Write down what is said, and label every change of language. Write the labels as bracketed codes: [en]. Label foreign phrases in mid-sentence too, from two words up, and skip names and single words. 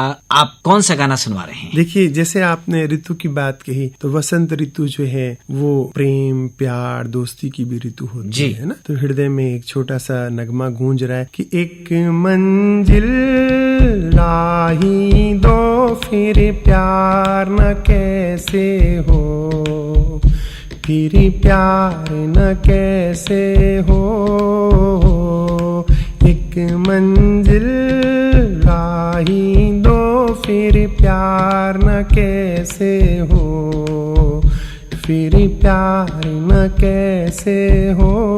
[hi] आप कौन सा गाना सुनवा रहे हैं? देखिए, जैसे आपने ऋतु की बात कही, तो वसंत ऋतु जो है वो प्रेम, प्यार, दोस्ती की भी ऋतु होती है ना। तो हृदय में एक छोटा सा नगमा गूंज रहा है कि एक मंजिल लाही दो, फिर प्यार न कैसे हो, फिर प्यार न कैसे हो, एक मंजिल लाही दो, फिर प्यार न कैसे हो, फिर प्यार न कैसे हो,